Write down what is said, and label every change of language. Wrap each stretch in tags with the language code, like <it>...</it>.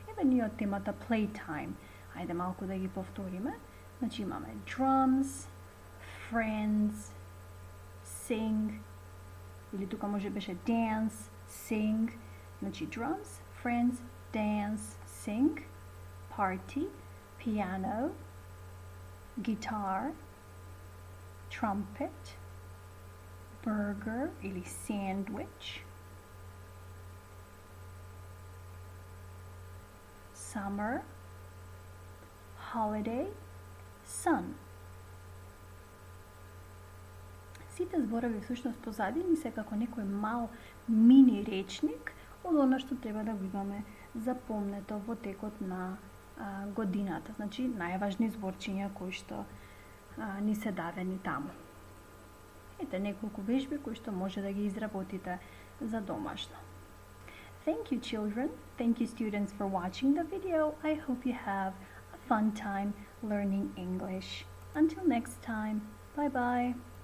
<mk>Еве ние од темата playtime, ајде малку да ги повториме. Значи имаме drums, friends, sing, или тука може беше dance, sing, значи drums, friends, dance, sing, party, piano, guitar, trumpet, burger или sandwich, summer, holiday, sun. Сите зборови всушност позадини се како некој мал мини речник од она што треба да го имаме запомнето во текот на годината. Значи, најважни зборчиња кои што ни се дадени таму. Ете неколку вежби кои што може да ги изработите за домашно.</mk> <en>Thank you, children. Thank you, students, for watching the video. I hope you have a fun time learning English. Until next time, bye-bye.</en>